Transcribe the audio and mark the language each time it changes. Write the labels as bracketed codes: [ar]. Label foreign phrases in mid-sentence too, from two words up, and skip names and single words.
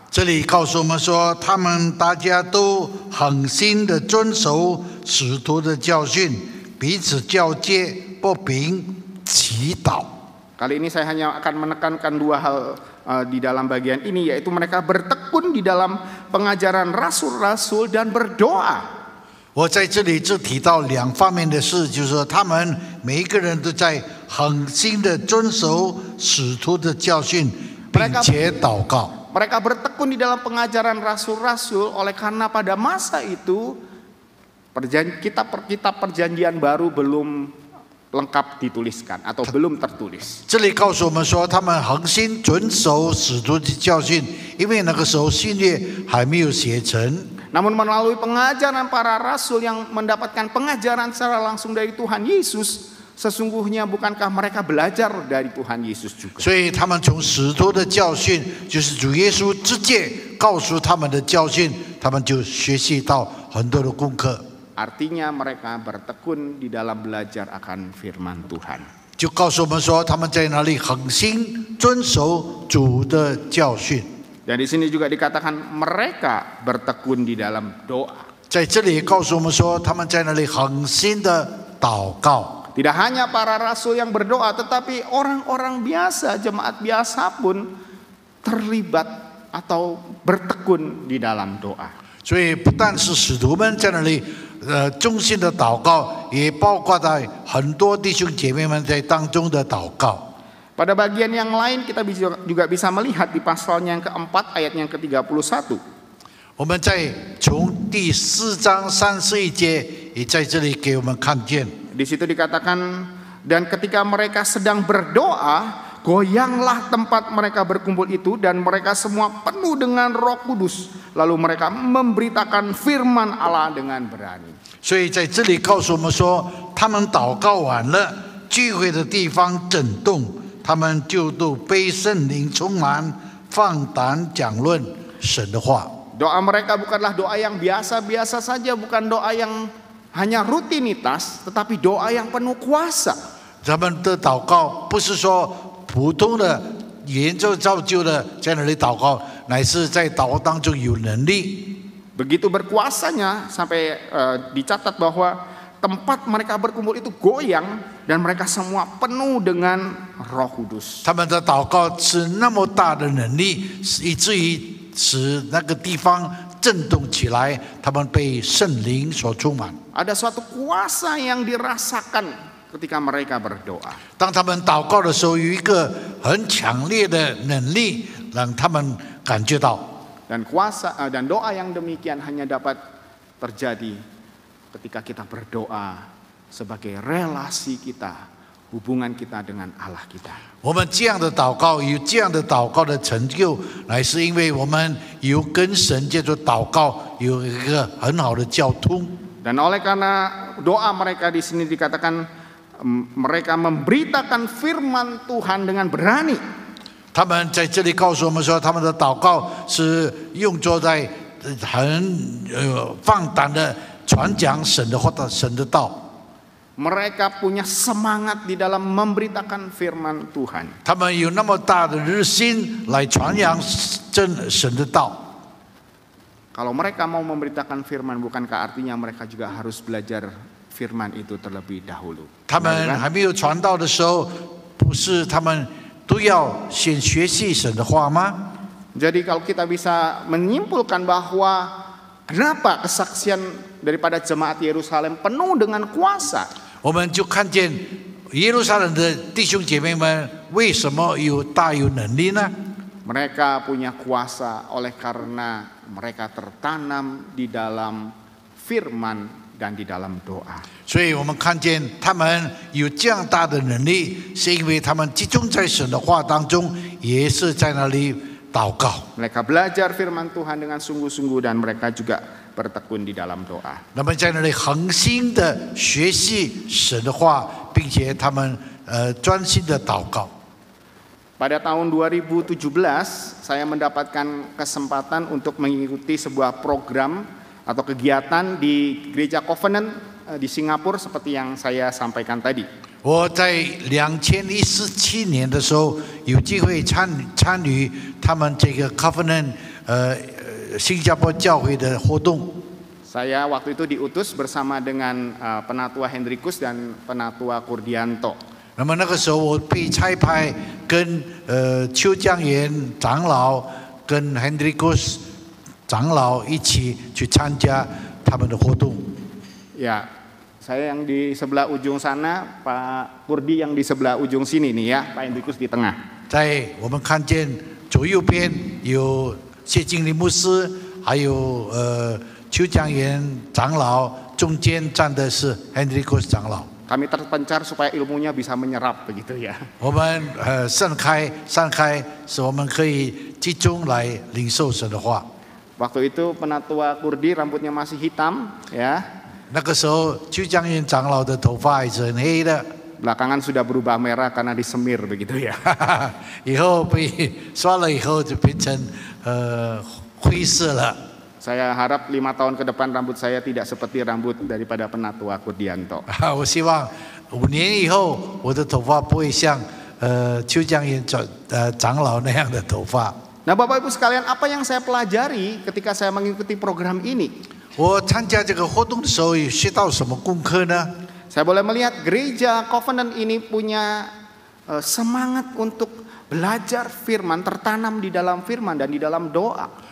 [zh] 这里告诉我们说，他们大家都恒心的遵守使徒的教训，彼此交接，不平祈祷。 [id] Kali ini saya hanya akan menekankan dua hal di dalam bagian ini, yaitu mereka bertekun di dalam pengajaran rasul-rasul dan berdoa. [zh] 我在这里只提到2方面的事，就是说他们每一个人都在恒心的遵守使徒的教训，并且祷告。 [id] Mereka bertekun di dalam pengajaran rasul-rasul oleh karena pada masa itu kitab perjanjian baru belum lengkap dituliskan atau belum tertulis. [zh] 这里告诉我们说，他们恒心遵守使徒的教训，因为那个时候新约还没有写成。 [id] Namun melalui pengajaran para rasul yang mendapatkan pengajaran secara langsung dari Tuhan Yesus, sesungguhnya bukankah mereka belajar dari Tuhan Yesus juga? [zh] 所以他们从使徒的教训，就是主耶稣直接告诉他们的教训，他们就学习到很多的功课。 [id] Artinya mereka bertekun di dalam belajar akan firman Tuhan. [zh] 就告诉我们说，他们在那里恒心遵守主的教训。 [id] Dan di sini juga dikatakan mereka bertekun di dalam doa. [zh] 在这里告诉我们说，他们在那里恒心的祷告。 [id] Tidak hanya para rasul yang berdoa, tetapi orang-orang biasa, jemaat biasa pun terlibat atau bertekun di dalam doa. [zh] 所以不但是使徒们在那里衷心的祷告，也包括在很多弟兄姐妹们在当中的祷告。 [id] Pada bagian yang lain kita juga bisa melihat di pasalnya yang keempat ayatnya yang ke-31. [zh] 我们在从第4章31节也在这里给我们看见。 [id] Di situ dikatakan, dan ketika mereka sedang berdoa, goyanglah tempat mereka berkumpul itu, dan mereka semua penuh dengan Roh Kudus. Lalu mereka memberitakan firman Allah dengan berani. [zh] 所以在这里告诉我们说，他们祷告完了，聚会的地方震动，他们就都被圣灵充满，放胆讲论神的话。 [id] Doa mereka bukanlah doa yang biasa-biasa saja, bukan doa yang hanya rutinitas, tetapi doa yang penuh kuasa. [zh] 他们的祷告不是说普通的言就造就的在那里祷告，乃是在祷告当中有能力。 [id] Begitu berkuasanya sampai dicatat bahwa tempat mereka berkumpul itu goyang dan mereka semua penuh dengan Roh Kudus. [zh] 他们的祷告是那么大的能力，以至于使那个地方震动起来，他们被圣灵所充满。 [id] Ada suatu kuasa yang dirasakan ketika mereka berdoa. [zh] 当他们祷告的时候，有一个很强烈的能力，让他们感觉到。 [id] Dan kuasa dan doa yang demikian hanya dapat terjadi ketika kita berdoa sebagai relasi kita, hubungan kita dengan Allah kita. [zh] 我们这样的祷告，有这样的祷告的成就，乃是因为我们有跟神借着祷告有一个很好的交通。 [id] Dan oleh karena doa mereka di sini dikatakan mereka memberitakan firman Tuhan dengan berani. [zh] 他们在这里告诉我们说，他们的祷告是用作在很放胆的传讲神的话、神的道。 [id] Mereka punya semangat di dalam memberitakan firman Tuhan. [zh] 他们有那么大的热心来传扬神的道。 [id] Kalau mereka mau memberitakan firman, bukankah artinya mereka juga harus belajar firman itu terlebih dahulu? [zh] 他们还没有传道的时候，不是他们都要先学习神的话吗？ [id] Jadi kalau kita bisa menyimpulkan bahwa kenapa kesaksian daripada jemaat Yerusalem penuh dengan kuasa? [zh] 我们就看见耶路撒冷的弟兄姐妹们为什么大有能力呢？ [id] Mereka punya kuasa oleh karena mereka tertanam di dalam firman dan di dalam doa. [zh] 所以我们看见他们有这样大的能力，是因为他们集中在神的话当中，也是在那里祷告。 [id] Mereka belajar firman Tuhan dengan sungguh-sungguh dan mereka juga bertekun di dalam doa. [zh] 那么在那里恒心的学习神的话，并且他们专心的祷告。 [id] Pada tahun 2017, saya mendapatkan kesempatan untuk mengikuti sebuah program atau kegiatan di Gereja Covenant di Singapura seperti yang saya sampaikan tadi. [zh] 我在2017年的时候有机会参与他们这个 Covenant 新加坡教会的活动。 [id] Saya waktu itu diutus bersama dengan Penatua Hendrikus dan Penatua Kurdianto. [zh] 那么那个时候我被差派跟邱江元长老跟 Hendrikus 长老一起去参加他们的活动。 [id] Ya, saya yang di sebelah ujung sana, Pak Kurdi yang di sebelah ujung sini nih ya, Pak Hendrikus di tengah. [zh] 在我们看见左右边有谢经理牧师，还有邱江元长老，中间站的是 Hendrikus 长老。 [id] Kami terpencar supaya ilmunya bisa menyerap begitu ya. [zh] 我们散开，使我们可以集中来领受神的话。 [id] Waktu itu Penatua Kurdi rambutnya masih hitam ya. [zh] 那个时候，邱江元长老的头发还是很黑的， [id] Belakangan sudah berubah merah karena disemir begitu ya. [zh] 以后被刷了以后就变成灰色了。 [id] Saya harap 5 tahun ke depan rambut saya tidak seperti rambut daripada Penatua Kurdianto. [zh] 我希望5年以后我的头发不会像邱江元长老那样的头发。 [id] Nah, Bapak Ibu sekalian, apa yang saya pelajari ketika saya mengikuti program ini? [zh] 我参加这个活动的时候有学到什么功课呢？ [id] Saya boleh melihat gereja Covenant ini punya semangat untuk belajar firman, tertanam di dalam firman dan di dalam doa.